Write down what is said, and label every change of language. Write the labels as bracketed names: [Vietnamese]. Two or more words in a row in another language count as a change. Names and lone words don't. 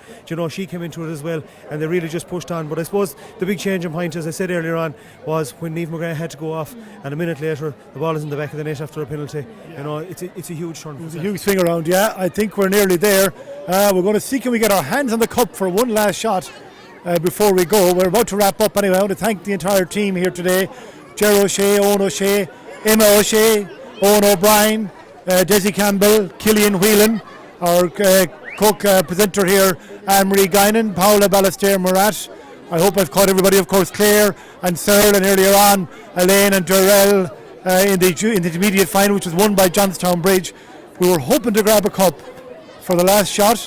[English] She came into it as well, and they really just pushed on. But I suppose the big changing point, as I said earlier on, was when Niamh McGrath had to go off, and a minute later, the ball is in the back of the net after a penalty. It's a huge turn. It's a huge swing around, yeah. I think we're nearly there. We're going to see, can we get our hands on the cup for one last shot before we go. We're about to wrap up anyway. I want to thank the entire team here today. Ger O'Shea, Owen O'Shea, Emma O'Shea, Owen O'Brien, Desi Campbell, Killian Whelan, our cook presenter here, Anne-Marie Guinan, Paula Ballester-Murat. I hope I've caught everybody, of course, Claire and Searle, and earlier on Elaine and Durrell in the intermediate final, which was won by Johnstownbridge. We were hoping to grab a cup for the last shot.